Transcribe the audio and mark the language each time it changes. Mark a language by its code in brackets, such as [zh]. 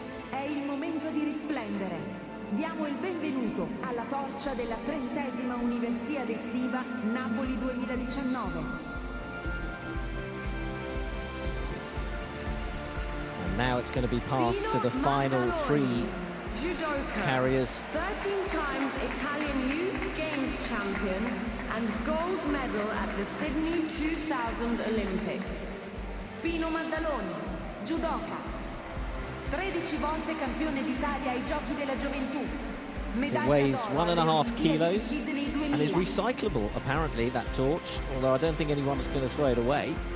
[it] È il momento di risplendere. Diamo il benvenuto alla torcia della 30ª Universiade estiva Napoli 2019. [en] And now it's going to be passed to the final three carriers. 13 times Italian Youth Games champion and gold medal at the Sydney 2000 Olympics. Pino Maddaloni, judoka. [it] 13 volte campione d'Italia ai Giochi della Gioventù. [en] It weighs 1.5 kilos and is recyclable, apparently, that torch, although I don't think anyone's going to throw it away.